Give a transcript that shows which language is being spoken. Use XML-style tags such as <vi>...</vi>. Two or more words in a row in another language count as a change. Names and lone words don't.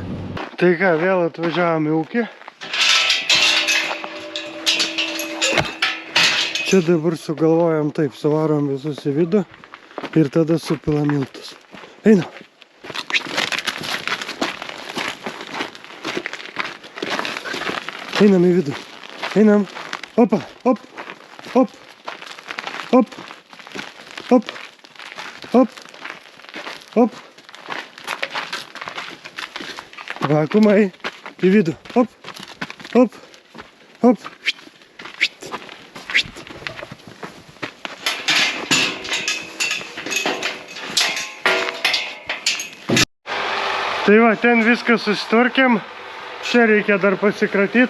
<lt>Tai ką, vėl atvažiavom į ūkį. Čia dabar sugalvojam taip, suvarom visus į vidų ir tada supilam miltus. Einam. Einam į vidų. Einam. Opa, op, op, op, op, op, op. Vakumai į vidų. Op, op, op. Tai va, ten viską susitvarkėm. Čia reikia dar pasikratyti.</lt>